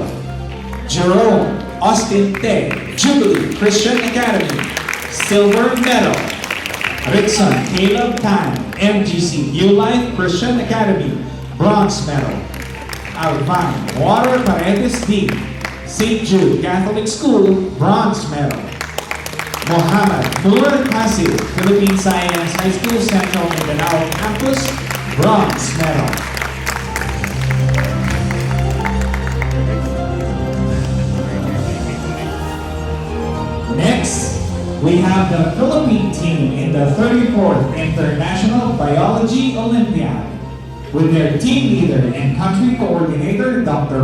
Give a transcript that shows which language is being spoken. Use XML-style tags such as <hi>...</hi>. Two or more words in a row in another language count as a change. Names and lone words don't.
<en>Jerome Austin Te, Jubilee Christian Academy, silver medal. Rickson Caleb Tan, MGC New Life Christian Academy, bronze medal. Alvan Water Paredes D, St. Jude Catholic School, bronze medal. Mohammed Nur Pasir, Philippine Science High School Central Mindanao Campus, bronze medal. Next, we have the Philippine team in the 34th International Biology Olympiad with their team leader and country coordinator, Dr.</en>